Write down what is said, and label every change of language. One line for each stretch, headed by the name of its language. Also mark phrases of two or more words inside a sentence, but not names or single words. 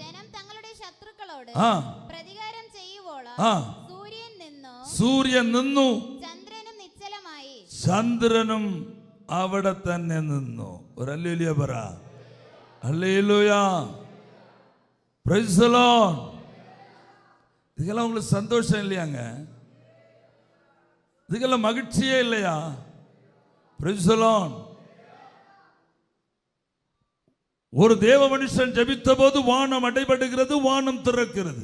Malayalam: സൂര്യൻ നിന്നു, ചന്ദ്രനും അവിടെ തന്നെ നിന്നു. ഒരു ഹല്ലേലൂയ പറ. ഹല്ലേലൂയ.
English: Praise the Lord.
Tamil: இதுக்கெல்லாம் உங்களுக்கு சந்தோஷம் இல்லையாங்க? இதுக்கெல்லாம் மகிழ்ச்சியே இல்லையா?
English: Praise the Lord.
Tamil: ஒரு தேவ மனுஷன் ஜெபித்த போது வானம் அடைபடுகிறது, வானம் திறக்கிறது.